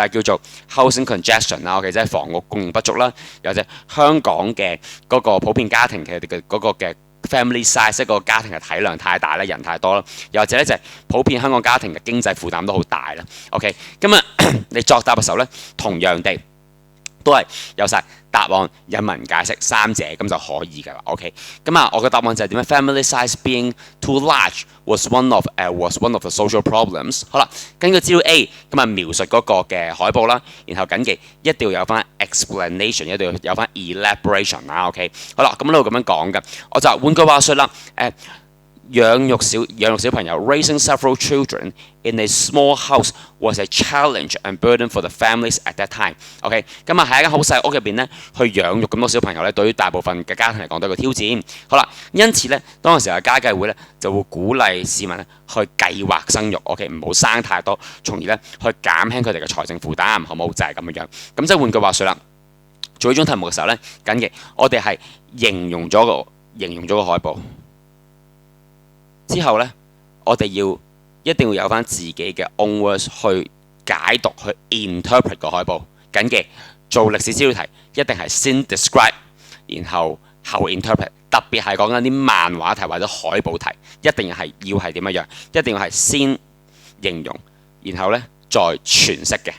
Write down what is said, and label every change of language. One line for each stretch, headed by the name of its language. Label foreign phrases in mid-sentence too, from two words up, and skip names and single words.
Cantonese: 係叫做
English: housing congestion
Cantonese: 啦。OK， 即係房屋供應不足啦，又或者香港嘅嗰個普遍家庭嘅嗰個嘅
English: family size，
Cantonese: 一個家庭嘅體量太大啦，人太多啦，又或者咧就係普遍香港家庭嘅經濟負擔都好大啦。OK， 咁啊，你作答嘅時候咧，同樣地都係有晒答案、引文解釋3者咁就可以㗎啦。OK， 咁啊，我嘅答案就係點樣 ？
English: Family size being too large was one of the social problems。
Cantonese: 好啦，根據資料 A， 咁啊描述嗰個嘅海報啦，然後緊記一定要有翻 explanation， 一定要有翻 elaboration 啦。OK， 好啦，咁呢度咁樣講嘅，我就換句話說啦，養育小朋友
English: raising several children in a small house was a challenge and burden for the families at that time。
Cantonese: OK， 咁啊喺一間好細屋入邊咧，去養育咁多小朋友咧，對於大部分嘅家庭嚟講都係個挑戰。好啦，因此咧，當時嘅家計會咧就會鼓勵市民咧去計劃生育 ，OK， 唔好生太多，從而咧去減輕佢哋嘅財政負擔，好冇？就係咁樣。咁即係換句話說啦，做呢種題目嘅時候咧，緊嘅我哋係形容咗個海報。之後呢，我哋一定要有翻自己嘅
English: own words
Cantonese: 去解讀、去 interpret 個海報。緊記做歷史資料題，一定係先 describe， 然後 interpret。特別係講緊啲漫畫題或者海報題，一定係要係點樣？一定要係先形容，然後呢再詮釋嘅。